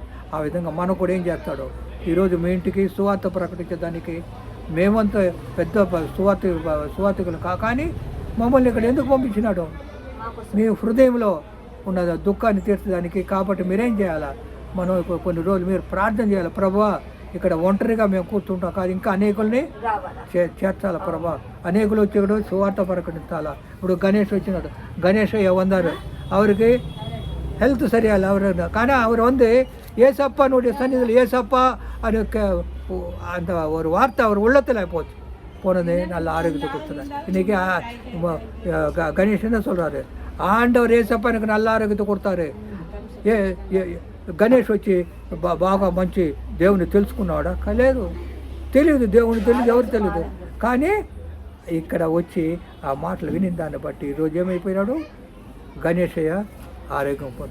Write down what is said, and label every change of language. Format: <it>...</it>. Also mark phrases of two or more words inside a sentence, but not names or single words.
<te>ఆ విధంగా మనం కూడా ఏం చేస్తాడు, ఈరోజు మీ ఇంటికి సువార్త ప్రకటించడానికి మేమంతా పెద్ద సువార్తికులు కానీ మమ్మల్ని ఇక్కడ ఎందుకు పంపించినాడు, మీ హృదయంలో ఉన్న దుఃఖాన్ని తీర్చడానికి. కాబట్టి మీరేం చేయాలా, మనం కొన్ని రోజులు మీరు ప్రార్థన చేయాలి, ప్రభువా ఇక్కడ ఒంటరిగా మేము కూర్చుంటాం కాదు, ఇంకా అనేకుల్ని చేర్చాలి ప్రభా, అనేకులు వచ్చి కూడా సువార్త ప్రకటించాలా. ఇప్పుడు గణేష్ వచ్చినాడు, గణేష్ వందారు</te> <ta>அவருக்கு ஹெல்த் சரியாயில்ல அவர், కానీ அவர் ஏசப்பானுடைய சன்னிதியில் ஏசப்பா அது அந்த ஒரு வார்த்தை அவர் உள்ளத்தில் போச்சு போனது, நல்ல ஆரோக்கியத்தை கொடுத்துறாரு. இன்றைக்கி கணேஷ் என்ன சொல்கிறாரு, ஆண்டவர் ஏசப்பா எனக்கு நல்ல ஆரோக்யத கொடதாரு.</ta> <te>గణేష్ వచ్చి బాగా మంచి దేవుని తెలుసుకున్నాడా, లేదు, తెలియదు, దేవుని తెలియదు, ఎవరు తెలియదు. కానీ ఇక్కడ వచ్చి ఆ మాటలు విని దాన్ని బట్టి ఈరోజు ఏమైపోయినాడు, గణేశయ్య ఆరోగ్యం పొందు.</te>